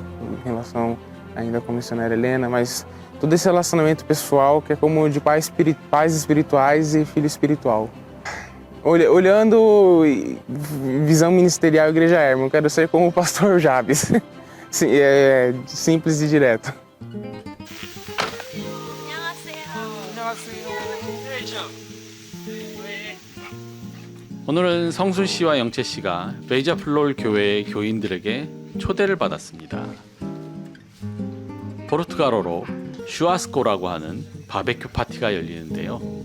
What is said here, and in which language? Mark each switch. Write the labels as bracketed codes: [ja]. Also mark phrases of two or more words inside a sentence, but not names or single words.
[pt] Em relação ainda com a missionária Helena, mas todo esse relacionamento pessoal que é como de pais espirituais e filho espiritual. Olhando visão ministerial Igreja Hermon, eu quero ser como o pastor Jabes. É simples e direto. [ko] 오늘은 성순 씨와 영채 씨가 베이자플롤 교회의 교인들에게 초대를 받았습니다. 포르투갈어로 슈아스코라고 하는 바베큐 파티가 열리는데요.